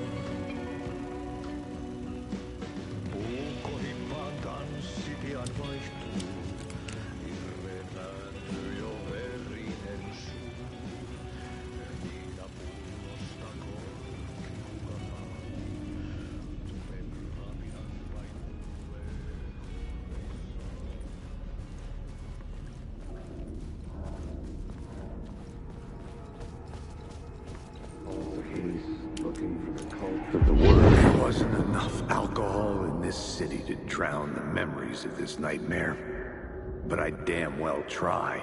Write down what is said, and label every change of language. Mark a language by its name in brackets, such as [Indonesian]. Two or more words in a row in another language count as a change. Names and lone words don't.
[Finnish] Puukkohippaan tanssi pian vaihtuu. Hirveen vääntyy jo verinen suu. Viinapullosta korkki hukataan. Tulen rapinan vain tulee. [English] There wasn't enough alcohol in this city to drown the memories of this nightmare, but I'd damn well try.